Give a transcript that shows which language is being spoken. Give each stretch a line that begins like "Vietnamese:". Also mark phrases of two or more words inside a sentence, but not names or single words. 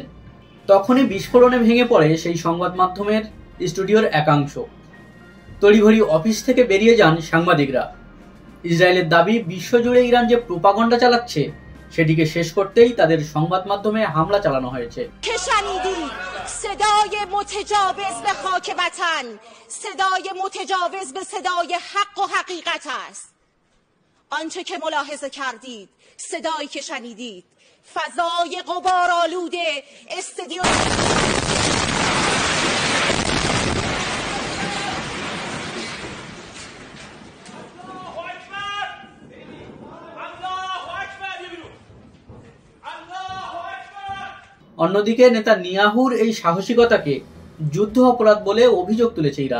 Bangla: তখনই বিস্ফোরণে ভেঙে পড়ে সেই সংবাদ মাধ্যমের স্টুডিওর একাংশ। তড়িঘড়ি অফিস থেকে বেরিয়ে যান সাংবাদিকরা। ইসরায়েলের দাবি, বিশ্বজুড়ে ইরান যে প্রোপাগান্ডা চালাচ্ছে সেটিকে শেষ করতেই তাদের সংবাদ মাধ্যমে হামলা চালানো হয়েছে।
Persian: صدای متجاوز به خاک وطن، صدای متجاوز به صدای حق و حقیقت است. آنچه که ملاحظه کردید، صدایی که شنیدید، فضای غبارآلود استادیوم
Bangla: অন্যদিকে নেতানিয়াহুর এই সাহসিকতাকে যুদ্ধ অপরাধ বলে অভিযোগ তুলেছে ইরান।